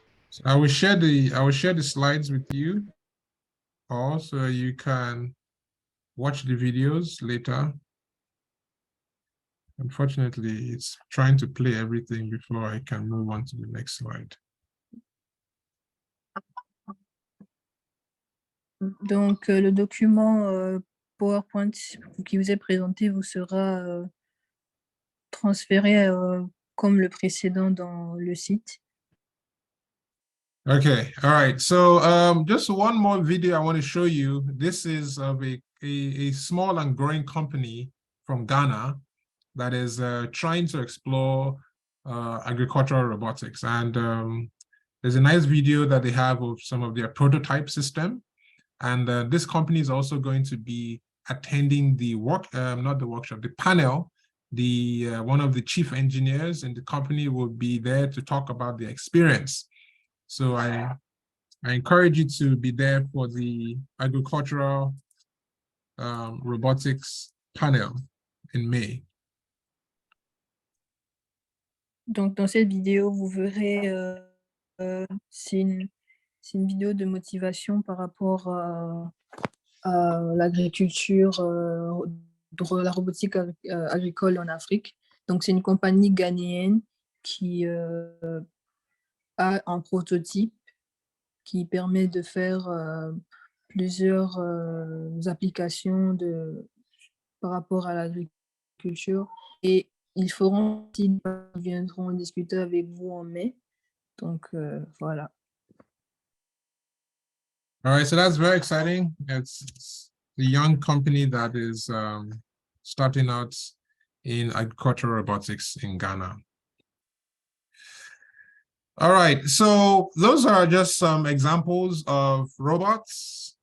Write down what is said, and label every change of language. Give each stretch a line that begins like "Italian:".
English: So I will share the slides with you, also you can watch the videos later. Unfortunately, it's trying to play everything before I can move on to the next slide.
French: Donc, le document PowerPoint qui vous est présenté vous sera transféré comme le précédent dans le site.
English: Okay, all right. So just one more video I want to show you. This is of a small and growing company from Ghana that is trying to explore agricultural robotics. And there's a nice video that they have of some of their prototype system. And this company is also going to be attending the the panel. One of the chief engineers in the company will be there to talk about the experience. So I encourage you to be there for the agricultural robotics panel in May.
French: Donc, dans cette vidéo, vous verrez, c'est une vidéo de motivation par rapport à l'agriculture, de la robotique agricole en Afrique. Donc, c'est une compagnie ghanéenne qui a un prototype qui permet de faire plusieurs applications par rapport à l'agriculture. Et ils viendront discuter avec vous en mai. Donc, voilà.
English: All right, so that's very exciting. It's a young company that is starting out in agricultural robotics in Ghana. All right, so those are just some examples of robots.